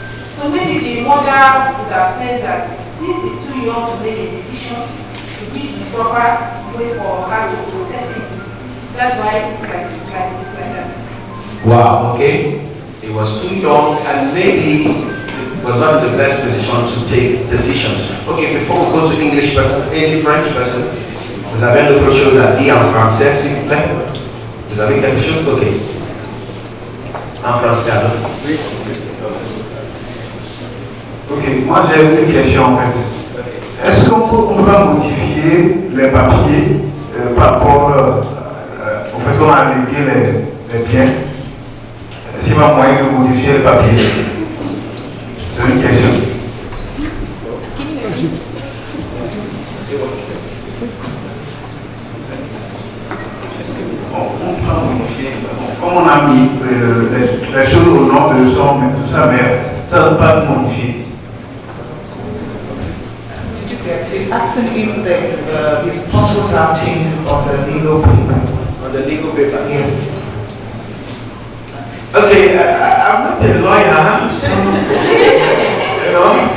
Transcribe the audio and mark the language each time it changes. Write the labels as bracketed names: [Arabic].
[English] So maybe the mother would have said that since he's too young to make a decision, it would be the proper way for her to protect him. That's why it's like that. Wow, okay. He was too young, and maybe the was not in the best position to take decisions. Okay, before we go to English persons, any French person? [French] Vous avez d'autres choses à dire en français, s'il vous plaît? Vous avez quelque chose? Ok. En français, alors. Oui. Ok, moi j'ai une question en fait. Est-ce qu'on peut modifier les papiers par rapport au fait qu'on a légué les biens? Est-ce qu'il y a moyen de modifier les papiers? C'est une question. On peut modifier. Comme on a mis les choses au nom de son sa mère, ça ne peut pas modifier. [English] It's asking if it's possible to have changes on the legal papers. On the legal papers? Yes. Okay, I'm not a lawyer, I'm saying. You know?